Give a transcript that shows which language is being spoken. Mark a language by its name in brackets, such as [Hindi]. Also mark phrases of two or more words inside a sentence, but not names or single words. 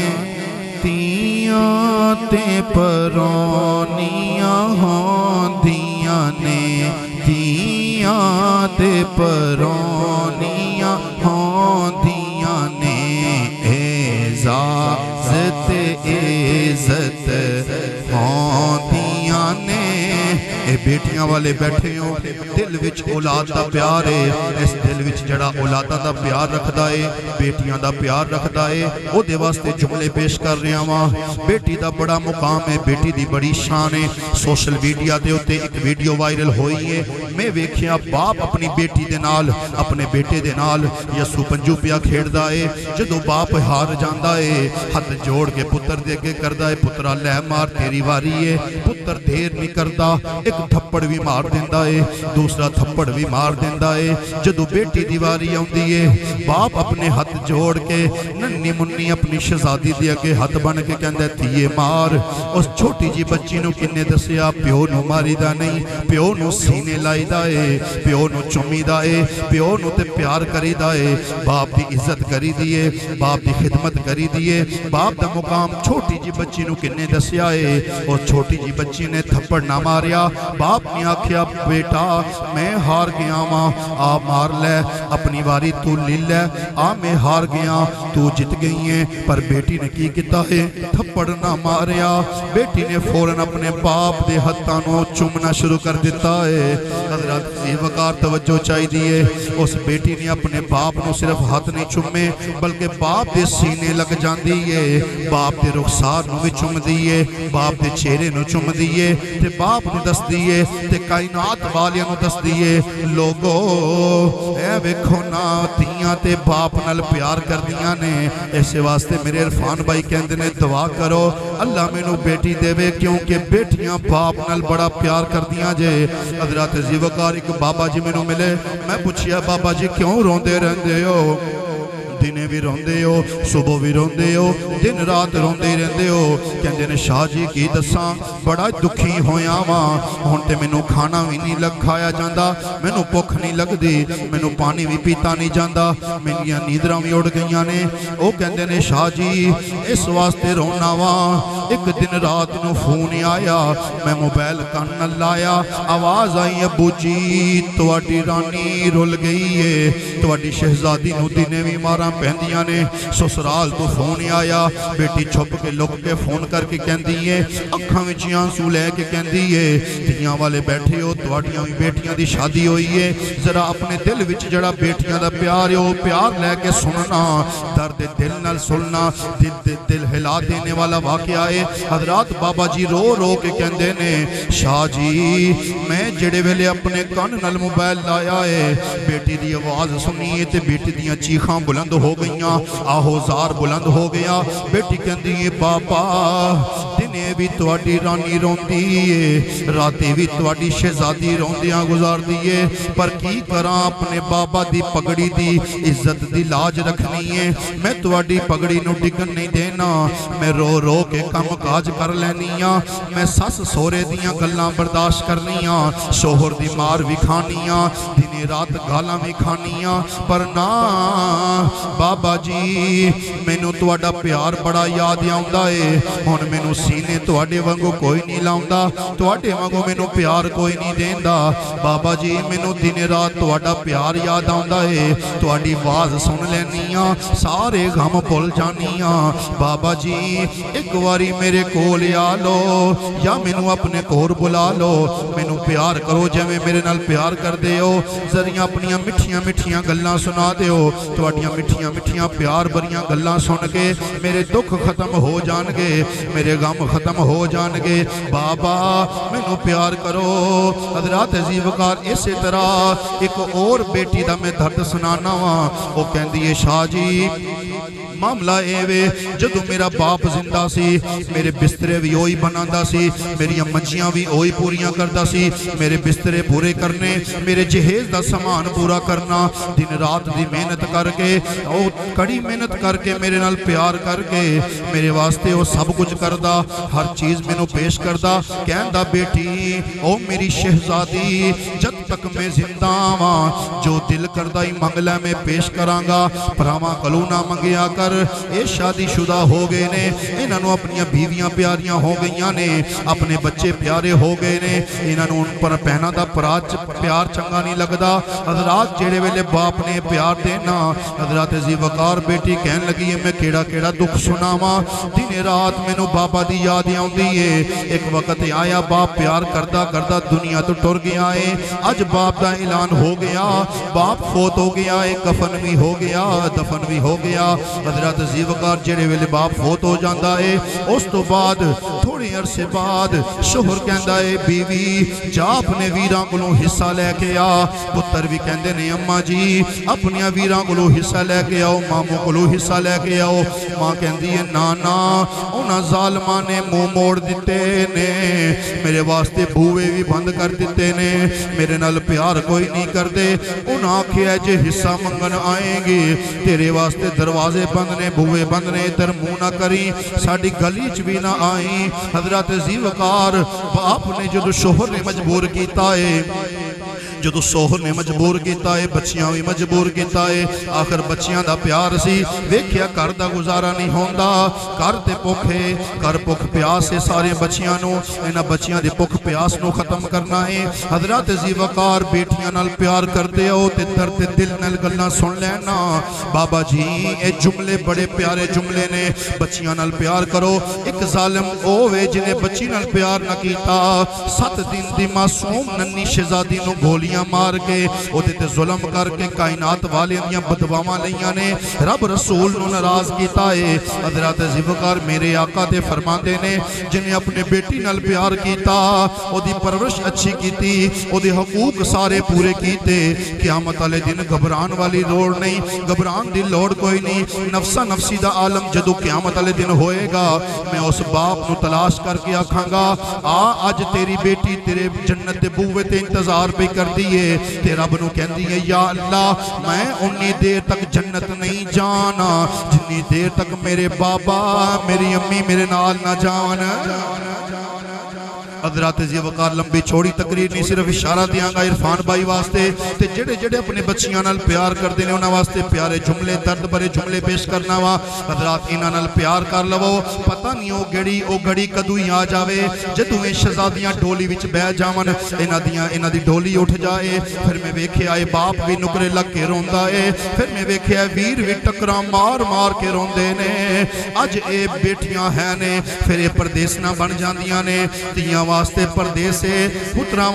[Punjabi] تیاں تے پرونیاں ہوندیاں نے، تیاں تے پرونیاں ہوندیاں نے، اعزاز تے عزت ہوندیاں نے۔ اے بیٹیاں والے بیٹھے ہو، دل وچ اولاد دا پیار ہے، اس دل وچ جڑا اولاداں دا پیار رکھدا ہے، بیٹیاں دا پیار رکھدا ہے، او دے واسطے جملے پیش کر رہا ہاں۔ بیٹی دا بڑا مقام ہے، بیٹی دی بڑی شان ہے۔ [English] social media [Punjabi] دے اوتے ایک ویڈیو وائرل ہوئی ہے، میں ویکھیا باپ اپنی بیٹی دے نال، اپنے بیٹے دے نال یسو پنجو پیا کھیڑدا ہے۔ جدوں باپ ہار جاندا ہے، ہاتھ جوڑ کے پتر دے اگے کردا ہے، پترا لے مار تیری واری ہے۔ پتر دیر نہیں کردا، ایک تھپڑ بھی مار دیندا ہے، دوسرا تھپڑ بھی مار دیندا ہے۔ جدوں بیٹی دی واری آوندی ہے، باپ اپنے ہاتھ جوڑ کے ننھی منی اپنی شہزادی دے اگے ہاتھ بن کے کہندا تھیے مار۔ اس چھوٹی جی بچی نو کنے دسیا پیو نو ماری دا نہیں، پیو نو سینے لائی دا ہے، پیو نو چمی دا ہے، پیو نو تے پیار کری دا ہے، باپ دی عزت کری دیئے، باپ دی خدمت کری دیئے، باپ دا مقام چھوٹی جی بچی نو کنے دسیا ہے۔ اور چھوٹی جی بچی نے تھپڑ نہ ماریا، باپ نے آکھیا بیٹا میں ہار گیا ماں، آ مار لے اپنی واری تو لے لے، آ میں ہار گیا تو جت گئی ہیں۔ پر بیٹی نے کی کیتا ہے، تھپڑ نہ ماریا۔ بیٹی نے فوراً اپنے باپ دے ہتھانوں چومنا شروع کر دیتا ہے۔ حضرات ذی وقار توجہ چاہی دیئے، اس بیٹی نے اپنے باپ نو صرف ہاتھ نہیں چومے بلکہ باپ دے سینے لگ جان دیئے، باپ دے رخسار نو بھی چوم دیئے، باپ دے چہرے نو چوم دیئے، تے باپ نو دس دیئے، تے کائنات والیاں نو دس دیئے لوگو اے ویکھو نا تیاں تے باپ نال پیار کر دیاں نے۔ ایسے واسطے میرے عرفان بھائی کہندے نے دعا کرو اللہ میں نو بیٹی دے وے، کیونکہ بیٹیاں باپ نال بڑا پیار کر دیاں جے۔ حضرات ذی وقار ایک بابا جی میں نو ملے، میں پوچھیا بابا جی کیوں روندے رہندے ہو؟ دنے بھی روندے ہو، صبح بھی روندے ہو، دن رات روندے رہندے ہو۔ کہندے نے شاہ جی کی دساں بڑا دکھی ہویا ماں، ہن تے مینوں کھانا بھی نہیں لگ کھایا جاندا، مینوں بھوک نہیں لگدی، مینوں پانی بھی پیتا نہیں جاندا، میریاں نیندراں بھی اڑ گئیاں نے۔ او کہندے نے شاہ جی اس واسطے رونا واں، ایک دن رات نو فون آیا، میں موبائل کان نال لایا، آواز آئی ابو جی تواڈی رانی رل گئی ہے، تواڈی شہزادی نو دنے بھی مارا پہندیاں نے۔ سسرال تو فون آیا، بیٹی چھپ کے لک کے فون کر کے کہندی ہے، اکھاں وچ آنسو لے کے کہندی ہے تیاں والے بیٹھے ہو، تواڈیاں بھی بیٹیاں دی شادی ہوئی ہے، ذرا اپنے دل وچ جڑا بیٹیاں دا پیار ہے وہ پیار لے کے سننا، درد دل نال سننا، دل ہلا دینے والا واقعہ ہے۔ حضرات بابا جی رو رو کے کہندے نے شاہ جی میں جڑے ویلے اپنے کان نال موبائل لایا ہے، بیٹی دی آواز سنی ہے تے بیٹی دیاں چیخاں بلند ہو گئیاں، آہوزار بلند ہو گیا۔ بیٹی کہندی ہے بابا دنے بھی تواڈی رانی روندی ہے، راتے بھی تواڈی شہزادی روندیاں گزار دیئے، پر کی کراں اپنے بابا دی پگڑی دی عزت دی لاج رکھنی ہے، میں تواڈی پگڑی نو ڈگن نہیں دینا، میں رو رو کے کم کاج کر لینیاں، میں سس سورے دیاں گلاں برداشت کرنیاں، شوہر دی مار بھی کھانیاں، دن رات گالاں بھی کھانیاں، پر نہ بابا جی مینوں تواڈا پیار بڑا یاد آوندا ہے، ہن مینوں سینے تواڈے وانگو کوئی نہیں لاوندا، تواڈے وانگو مینوں پیار کوئی نہیں دیندا، بابا جی مینوں دن رات تواڈا پیار یاد آوندا ہے، تواڈی آواز سن لینیاں سارے غم بھول جانیاں، بابا جی ایک واری میرے کول آ لو یا مینوں اپنے کول بلا لو، مینوں پیار کرو جویں میرے نال پیار کر دے ہو، ذریعہ اپنیاں مٹھیاں مٹھیاں گلاں سنا دے ہو، تواڈیاں مٹھیاں مٹھیاں پیار بریاں گلاں سن کے میرے دکھ ختم ہو جان گے، میرے غم ختم ہو جان گے، بابا مینوں پیار کرو۔ حضرات ذی وقار اسی طرح ایک اور بیٹی دا میں درد سنانا وا، وہ کہندی ہے شاہ جی معاملہ اے وے جدو میرا باپ زندہ سی میرے بسترے بھی اوہی بناندا سی میری منجیاں بھی اوہی پوریاں کردا سی میرے بسترے پورے کرنے میرے جہیز دا سامان پورا کرنا دن رات دی محنت کر کے او کڑی محنت کر کے میرے نال پیار کر کے میرے واسطے وہ سب کچھ کردا ہر چیز مینوں پیش کردا کہندا بیٹی او میری شہزادی جب تک میں زندہ ہاں جو دل کردہ ہی منگ لے میں پیش کرانگا پراواں کلو نہ منگیا کر اے شادی شدہ ہو گئے نے انہاں نوں اپنی بیویاں پیاریاں ہو گئیاں نے اپنے بچے پیارے ہو گئے نے انہاں نوں ان پر پہنا دا پیار چنگا نہیں لگدا حضرات جڑے ویلے باپ نے پیار دینا حضرات ذی وقار بیٹی کہن لگی ہے میں کیڑا کیڑا دکھ سناواں دن رات مینوں بابا دی یاد آوندی ہے ایک وقت آیا باپ پیار کردا کردا دنیا تو ٹر گیا ہے اج باپ دا اعلان ہو گیا باپ فوت ہو گیا ہے کفن بھی ہو گیا دفن بھی ہو گیا حضرات ذی وقار جڑے ویلے باپ فوت ہو جاندا ہے اس تو بعد تھوڑے عرصے بعد شوہر کہندا ہے بیوی جا اپنے ویراں کولوں حصہ لے کے آ پتر بھی کہندے نے اماں جی اپنی ویراں کولوں حصہ لے کے آؤ ماموں کولوں حصہ لے کے آؤ ماں کہندی ہے نانا انہاں ظالماں نے منہ موڑ دتے نے میرے واسطے بوئے بھی بند کر دیتے نے میرے نال پیار کوئی نہیں کردے انہاں آکھیا جے حصہ منگن آئیں گے تیرے واسطے دروازے بند نے بوئے بند نے ادھر منہ نہ کری ساڈی گلی چ بھی نہ آئیں حضرات ذی وقار باپ نے جدو شوہر نے مجبور کیتا ہے جدو شوہر نے مجبور کیتا ہے بچیاں بھی مجبور کیتا ہے آخر بچیاں دا پیار سی ویکھیا گھر دا گزارا نہیں ہوندا گھر تے بھوکے گھر بھوک پیاس سے سارے بچیاں نو انہاں بچیاں دی بھوک پیاس نو ختم کرنا ہے حضرات ذی وقار بیٹیاں نال پیار کردے ہو تے درد دل نال گلاں سن لینا بابا جی اے جملے بڑے پیارے جملے نے بچیاں نال پیار کرو ایک ظالم اوے جنہیں بچی نال پیار نہ کیتا 7 دن دی معصوم ننی شہزادی نو گولی مار کے او دیتے ظلم کر کے کائنات والے دیاں بدواواں لیاں نے رب رسول نو ناراض کیتا ہے حضرات ذی وقار میرے آقا تے فرماندے نے جنہیں اپنے بیٹی نال پیار کیتا او دی پرورش اچھی کیتی او دی حقوق سارے پورے کیتے قیامت والے دن گھبران والی لوڑ نہیں گھبران دی لوڑ کوئی نہیں نفسا نفسی دا عالم جدو قیامت والے دن ہوئے گا میں اس باپ نو تلاش کر کے آکھاں گا آج تیری بیٹی تیرے جنت دے بوئے تے انتظار بھی کر دیئے تے رب نو کہندی ہے یا اللہ میں انی دیر تک جنت نہیں جانا جنی دیر تک میرے بابا میری امی میرے نال نہ جان حضرات ذی وقار لمبی چھوڑی تقریر نہیں صرف اشارہ دیاں گا عرفان بھائی واسطے تے جڑے جڑے اپنے بچیاں نال پیار کر دینے انہاں واسطے پیارے جملے درد بھرے جملے پیش کرنا وا حضرات انہاں نال پیار کر لو پتہ نہیں او گھڑی کدوں ہی آ جاوے جدوں اے شہزادیاں ڈولی وچ بہ جاون انہاں دی ڈولی اٹھ جائے پھر میں ویکھیا اے باپ بھی نکرے لگ کے روندا اے پھر میں ویکھیا ویر بھی ٹکراں مار مار کے روندے نے اج اے بیٹیاں ہیں نے پھر اے پردیسنا بن جاندیاں نے تیاں واسطے پردیسے پتران